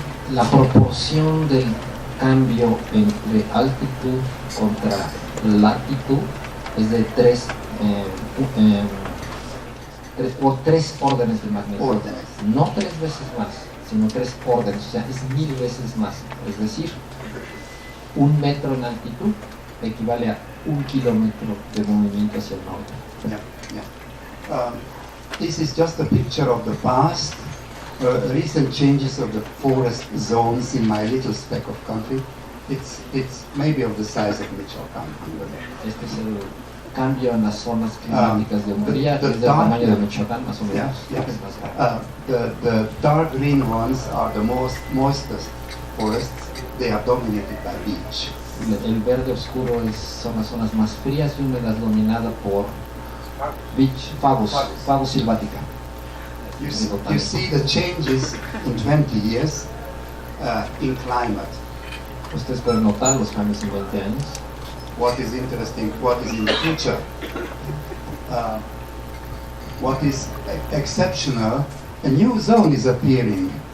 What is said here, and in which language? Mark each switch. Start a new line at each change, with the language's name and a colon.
Spanish: La proporción del cambio entre altitud contra latitud es de 3 órdenes de magnitud. No 3 veces más, sino 3 órdenes, o sea, es 1000 veces más. Es decir, 1 metro en altitud equivale a 1 kilómetro de movimiento hacia el norte.
English: This is just a picture of the past, recent changes of the forest zones in my little speck of country. It's maybe of the size of Michoacán.
Spanish: Este es el cambio en las zonas climáticas de Hungría, es del tamaño de Michoacán, más o menos.
English: The dark green ones are the moistest forests. They are dominated by beech.
Spanish: El verde oscuro son las zonas más frías y húmedas, dominada por beech, fagus silvática.
English: You see the changes in 20 years in climate.
Spanish: Ustedes pueden notar los cambios en 20 años.
English: What is interesting, what is in the future. What is exceptional, a new zone is appearing.